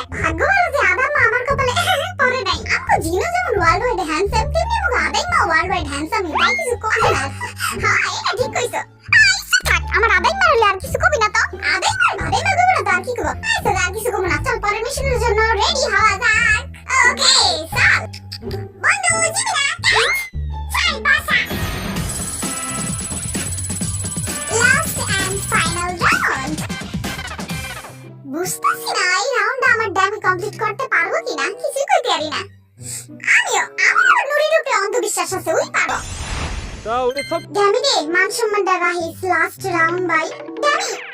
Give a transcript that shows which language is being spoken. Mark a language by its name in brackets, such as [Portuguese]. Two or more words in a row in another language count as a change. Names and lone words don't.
[Bangla] ভাগ্য ভালো যে আদাম আমার কপালে পড়ে নাই আপু জিনো যেমন [English] world wide handsome [Bangla] তেমনি এবং আদাম [English] world wide handsome [Bangla] তাই কিছু করে না হ্যাঁ এটা ঠিক কইছো থাক আমার আদাম মারলে আর কিছু কবি না তো আদাম মার ভাবে মারবে না তো আর কি করব আচ্ছা আর কিছু কব না চল পরের মিশনের জন্য রেডি হওয়া যাক ওকে চল বন্ধু জিমিনা চাই পাসা [English] last and final round [Bangla] বুঝতেছি না এই রাউন্ডে আমার ড্যামি কমপ্লিট করতে পারবো কিনা কিছুই কইতে পারি না আমার নুরির উপরে অন্ধবিশ্বাস আছে ওই পারবো [Korean] 자, 우리 첫 [Bangla] ড্যামি রে মান সম্মান দেওয়া হিস [English] last round by Dammy